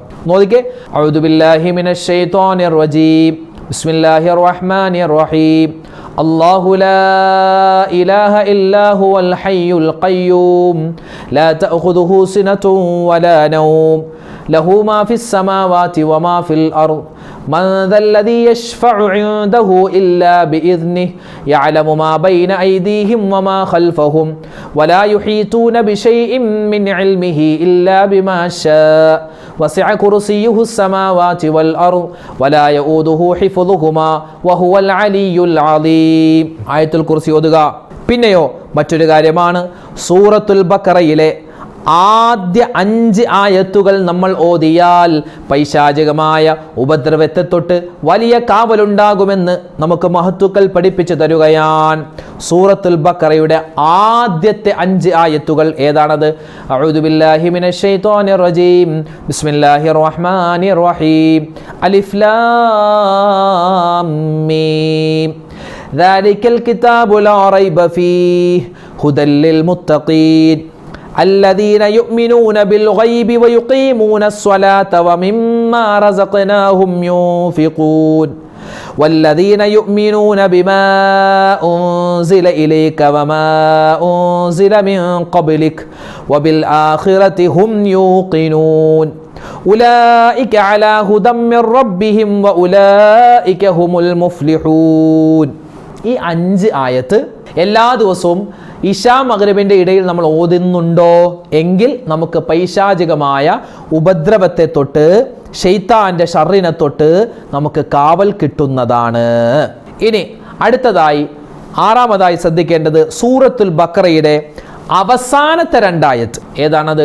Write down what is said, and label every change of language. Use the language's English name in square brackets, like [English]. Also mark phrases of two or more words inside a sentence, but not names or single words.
[Arabic] നോദിക്കേ, أعوذ بالله من الشيطان الرجيم، بسم الله الرحمن الرحيم، الله لا إله إلا هو الحي القيوم لا تأخذه سنة ولا نوم له ما في السماوات وما في الأرض من ذا الذي يشفع عنده إلا بإذنه يعلم ما بين أيديهم وما خلفهم ولا يحيطون بشيء من علمه إلا بما شاء وسع كرسيه السماوات والأرض ولا يؤوده حفظهما وهو العلي العظيم. [Malayalam] ആയത്തുൽ കുർസി ഓതുക. പിന്നെയോ മറ്റൊരു കാര്യമാണ്, സൂറത്തുൽ ബഖറയിലെ ആദ്യ 5 ആയത്തുകൾ നമ്മൾ ഓതിയാൽ പൈശാചികമായ ഉപദ്രവത്തെ തൊട്ട് വലിയ കാവലുണ്ടാകുമെന്ന് നമുക്ക് മഹത്തുക്കൾ പഠിപ്പിച്ചു തരുകയാണ്. സൂറത്തുൽ ബഖറയുടെ ആദ്യത്തെ 5 ആയത്തുകൾ ഏതാണത്? [Arabic] أعوذ بالله من الشيطان الرجيم، بسم الله الرحمن الرحيم، الم، ذلك الكتاب لا ريب فيه هدى للمتقين الذين يؤمنون بالغيب ويقيمون الصلاة ومما رزقناهم ينفقون والذين يؤمنون بما أنزل إليك وما أنزل من قبلك وبالآخرة هم يوقنون أولئك على هدى من ربهم وأولئك هم المفلحون. [Malayalam] ഈ 5 ആയത്ത് എല്ലാ ദിവസവും ഇശാ മഗ്‌രിബിന്റെ ഇടയിൽ നമ്മൾ ഓതുന്നുണ്ടോ എങ്കിൽ നമുക്ക് പൈശാചികമായ ഉപദ്രവത്തെ തൊട്ട് ശൈത്താന്റെ ഷർറിനെ തൊട്ട് നമുക്ക് കാവൽ കിട്ടുന്നതാണ്. ഇനി അടുത്തതായി 6-മതായി ശ്രദ്ധിക്കേണ്ടത് സൂറത്തുൽ ബഖറയുടെ അവസാനത്തെ 2 ആയത്ത് ഏതാണത്?